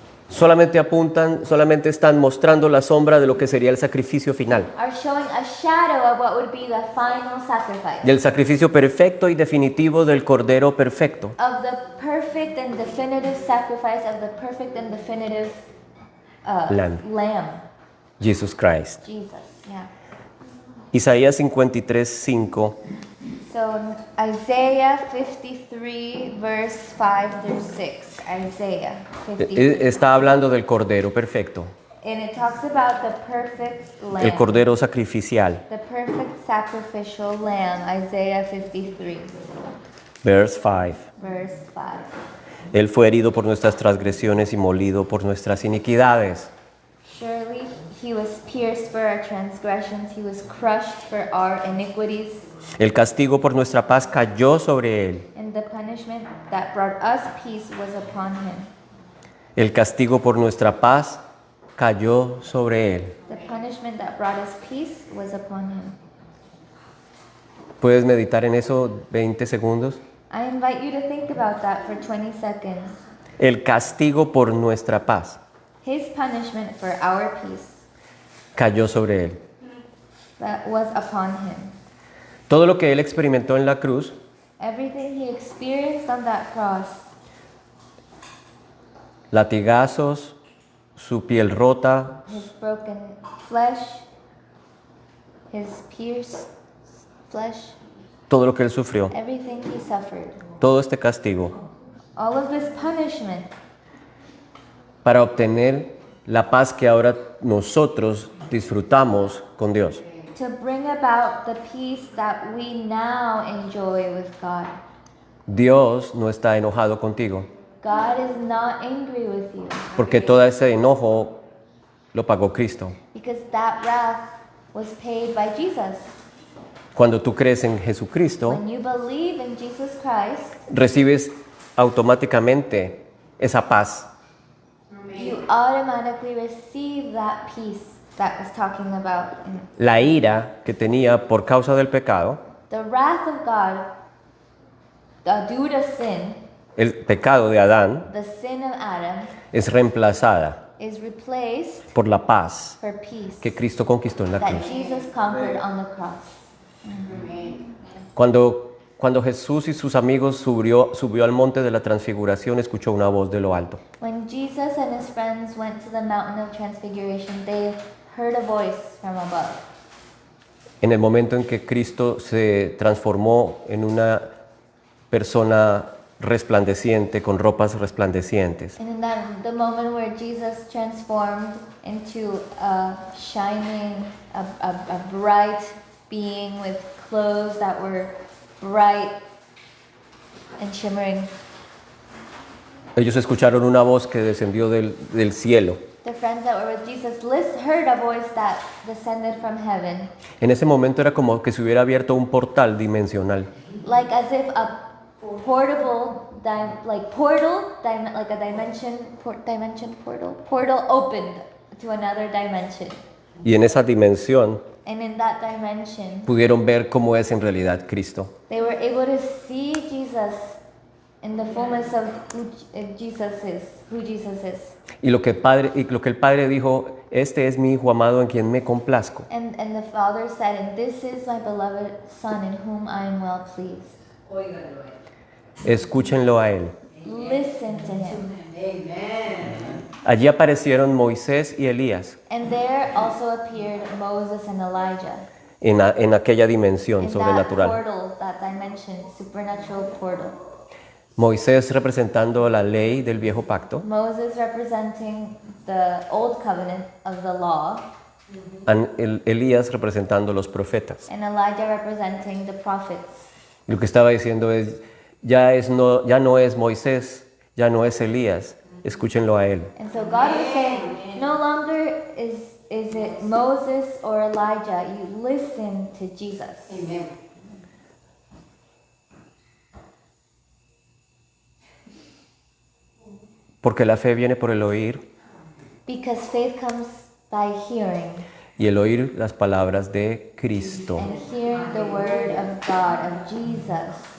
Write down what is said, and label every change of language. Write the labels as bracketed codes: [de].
[es] solamente están mostrando la sombra de lo que sería el sacrificio final, [en] are showing a shadow of what would be the final sacrifice, [es] del sacrificio perfecto y definitivo del Cordero perfecto. [en] of the perfect and definitive sacrifice of the perfect and definitive lamb, Jesus Christ. Jesus. Yeah. [es] Isaías 53:5 [en] So Isaiah 53 verse 5 through 6. Isaiah 53. [es] está hablando del Cordero perfecto, [en] And it talks about the perfect lamb. [es] el Cordero sacrificial. [en] The perfect sacrificial lamb. Isaiah 53 Verse 5. verse 5. [es] Él fue herido por nuestras transgresiones y molido por nuestras iniquidades. [en] Surely he was pierced for our transgressions, he was crushed for our iniquities, [es] El castigo por nuestra paz cayó sobre él. [en] and the punishment that brought us peace was upon him. [es] El castigo por nuestra paz cayó sobre él. [en] The punishment that brought us peace was upon him. [es] ¿Puedes meditar en eso 20 segundos? [en] I invite you to think about that for 20 seconds. [es] El castigo por nuestra paz [en] His punishment for our peace [es] cayó sobre él. [en] that was upon him. [es] Todo lo que él experimentó en la cruz, [en] Everything he experienced on that cross, [es] latigazos, su piel rota, [en] his broken flesh, his pierced flesh, [es] todo lo que él sufrió, [en] everything he suffered, [es] todo este castigo, [en] all of this punishment [es] para obtener la paz que ahora nosotros disfrutamos con Dios. [en] to bring about the peace that we now enjoy with God. [es] Dios no está enojado contigo, [en] God is not angry with you [es] porque todo ese enojo lo pagó Cristo. [en] because that wrath was paid by Jesus. [es] Cuando tú crees en Jesucristo, [en] When you believe in Jesus Christ, [es] recibes automáticamente esa paz. [en] you automatically receive that peace that was talking about. [es] La ira que tenía por causa del pecado, [en] The wrath of God due to sin, [es] el pecado de Adán, [en] the sin of Adam, [es] es reemplazada [en] is replaced [es] por la paz [en] for peace [es] que Cristo conquistó en la [en] that [es] cruz. [en] Jesus conquered on the cross. [es] Cuando Jesús y sus amigos subió al monte de la transfiguración, escuchó una voz de lo alto. [en] When Jesus and his friends went to the mountain of transfiguration, they heard a voice from above. [es] En el momento en que Cristo se transformó en una persona resplandeciente, con ropas resplandecientes, [en] And in the moment where Jesus transformed into a shining, a bright being with clothes that were bright and shimmering, [es] ellos escucharon una voz que descendió del cielo. [en] the friends that were with Jesus heard a voice that descended from heaven, [es] En ese momento era como que se hubiera abierto un portal dimensional. [en] like as if a portable, like a portal opened to another dimension. [es] Y en esa dimensión [en] And in that dimension, [es] pudieron ver cómo es en realidad Cristo. [en] they were able to see Jesus in the fullness of who Jesus is. [es] Y lo que el Padre dijo, este es mi Hijo amado en quien me complazco. [en] And the Father said, and this is my beloved Son in whom I am well pleased. [es] Escúchenlo a Él. [en] Listen to him. [es] Allí aparecieron Moisés y Elías [en] And there also appeared Moses and Elijah [es] en aquella dimensión [en] in that [es] sobrenatural. [en] portal, that dimension, supernatural portal. [es] Moisés representando la ley del viejo pacto, [en] Moses representing the old covenant of the law, [es] Elías representando los profetas. [en] and Elijah representing the prophets. [es] Lo que estaba diciendo es, ya no es Moisés, ya no es Elías, escúchenlo a Él. [en] And so God was saying, no longer is it Moses or Elijah, you listen to Jesus. Amen. [es] Porque la fe viene por el oír [en] Because faith comes by hearing, [es] y el oír las palabras de Cristo. [en] and hearing the word of God, of Jesus.